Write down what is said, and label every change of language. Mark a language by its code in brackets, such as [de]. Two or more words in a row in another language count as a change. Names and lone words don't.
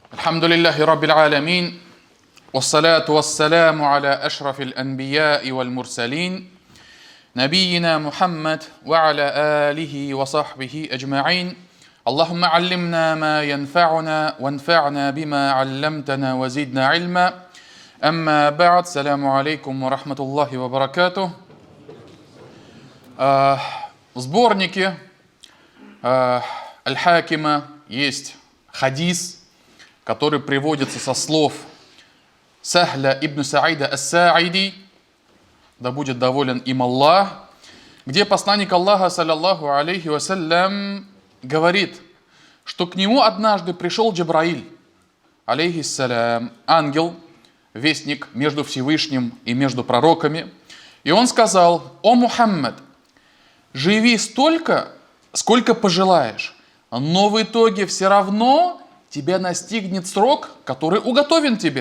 [ar] الحمد لله رب العالمين والصلاة والسلام على أشرف الأنبياء والمرسلين نبينا محمد وعلى آله وصحبه أجمعين اللهم علمنا ما ينفعنا وانفعنا بما علمتنا وزدنا علما أما بعد السلام عليكم ورحمة الله وبركاته. [ru] В сборнике Аль-Хакима есть хадис, который приводится со слов Сахля ибн Саида ас-Саиди, да будет доволен им Аллах, где посланник Аллаха, [ar] صلى الله عليه وسلم, [ru] говорит, что к нему однажды пришел Джабраиль, алейхиссалям, ангел, вестник между Всевышним и между пророками, и он сказал: «О Мухаммад, живи столько, сколько пожелаешь, но в итоге все равно тебя настигнет срок, который уготовен тебе.